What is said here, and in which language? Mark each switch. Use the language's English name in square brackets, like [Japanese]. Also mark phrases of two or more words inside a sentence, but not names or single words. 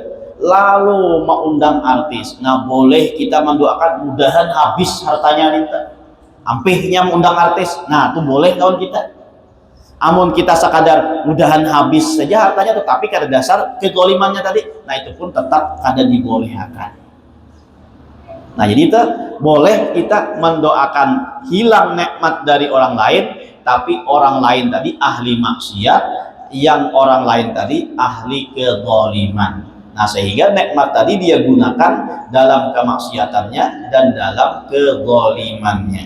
[Indonesian] Lalu mengundang artis. Nah, boleh kita mendoakan mudahan habis hartanya nih. Ampihnya mengundang artis. Nah, itu boleh kawan kita. [Banjar] Amun kita sekadar mudahan habis saja hartanya, tetapi kada dasar kezalimannya tadi, nah itu pun tetap kada dibolehkan. [Indonesian] Nah, jadi itu boleh kita mendoakan hilang nikmat dari orang lain, tapi orang lain tadi ahli maksiat, yang orang lain tadi ahli kezaliman. Nah, sehingga nikmat tadi dia gunakan dalam kemaksiatannya dan dalam kezalimannya.